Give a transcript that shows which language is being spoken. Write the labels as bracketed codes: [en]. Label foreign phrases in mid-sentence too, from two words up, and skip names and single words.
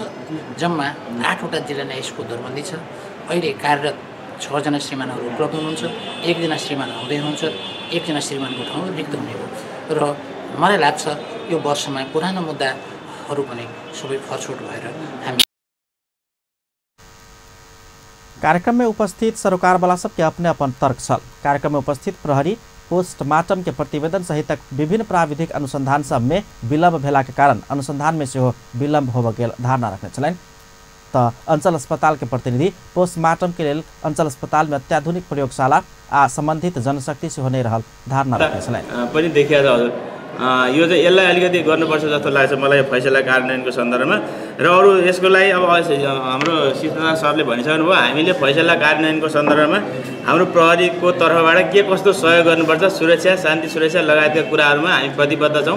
[ne] जम्मा 8वटा जिल्ला न्यायाधीशको दरबन्दी छ। अहिले कार्यरत 6 जना श्रीमानहरू उपलब्ध हुनुहुन्छ, 1 जना श्रीमान आउँदै हुनुहुन्छ, 1 जना श्रीमानको ठाउँ रिक्त हुने हो र मलाई लाग्छ यो वर्षमा पुरानो मुद्दाहरू पनि सबै फर्चौट भएर हामी [mai] कार्यक्रम में उपस्थित सरोकारवाला सबके अपने अपन तर्क छल। कार्यक्रम में उपस्थित प्रहरी पोस्टमार्टम के प्रतिवेदन सहित विभिन्न प्राविधिक अनुसंधान सब में विलम्ब भेला के कारण अनुसंधान में सेहो विलम्ब होब गेल धारणा रखने छलैन। त अंचल अस्पताल के प्रतिनिधि पोस्टमार्टम के लेल अंचल अस्पताल में अत्याधुनिक प्रयोगशाला आ संबंधित जनशक्ति सेहो नै रहल धारणा रखने छलैन। [ne] पनि देखिया छ हजुर, यो चाहिँ यसलाई अलिकति गर्नुपर्छ जस्तो लाग्छ मलाई फैसला कार्यान्वयनको सन्दर्भमा। र अरू यसको लागि अब हाम्रो शिष्टता सरले भनिसक्नु भयो, हामीले फैसला कार्यान्वयनको सन्दर्भमा हाम्रो प्रहरीको तर्फबाट के कस्तो सहयोग गर्नुपर्छ, सुरक्षा शान्ति सुरक्षा लगायतका कुराहरूमा हामी प्रतिबद्ध छौँ।